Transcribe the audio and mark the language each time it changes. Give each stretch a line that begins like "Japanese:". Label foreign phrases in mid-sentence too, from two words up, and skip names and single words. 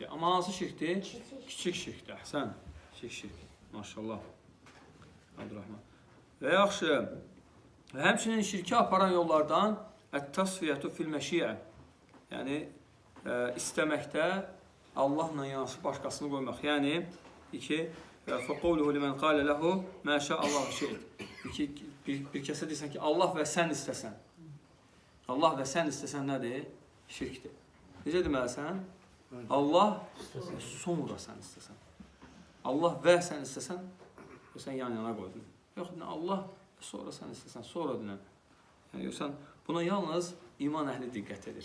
Azerbaijani: Amma hansı şirkdir? Kiçik şirkdir. Əhsən. Kiçik şirk. Maşallah. Abdurrahman. Və yaxşı, həmçinin şirki aparan yollardan
Arabic: التصفية في المشيئة.
Azerbaijani: Yəni, istəməkdə Allahla yanaşı başqasını qoymaq. Yəni,
Arabic: فَقَوْلُهُ لِمَنْ قَالَ لَهُ مَا شَاءَ اللّٰهُ شَيْءٍ.
Azerbaijani: Bir kəsə deyirsən ki, Allah və sən istəsən. Allah və sən istəsən nədir? Şirkdir. Necə deməlisən? Allah sonra sən istəsən. Allah və sən istəsən, sən yan-yana qoydun. Yox, Allah sonra sən istəsən, sonra dinən. Yəni, yoxsan, buna yalnız iman əhli diqqət edir.